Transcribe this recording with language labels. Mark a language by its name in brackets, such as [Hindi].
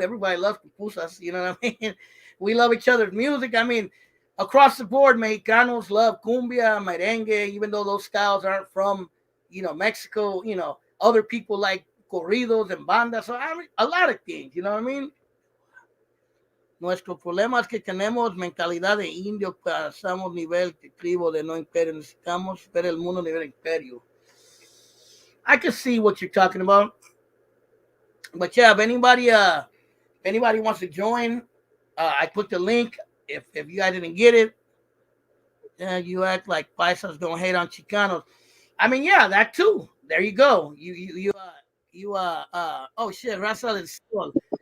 [English] Everybody loves pupusas. You know what I mean? We love each other's music. I mean, across the board, Mexicanos love cumbia, merengue, even though those styles aren't from, you know, Mexico. You know, other people like corridos and bandas. So, I mean, a lot of things, you know what I mean? [Spanish] Nuestro problema es que tenemos mentalidad de indio, pasamos nivel de tribu de no imperio, necesitamos ver el mundo nivel imperio. [English] I can see what you're talking about. But yeah, if anybody wants to join, I put the link. If you guys didn't get it, you act like Paisas don't hate on Chicanos. I mean, yeah, that too. There you go. Oh shit, Raza del Sol.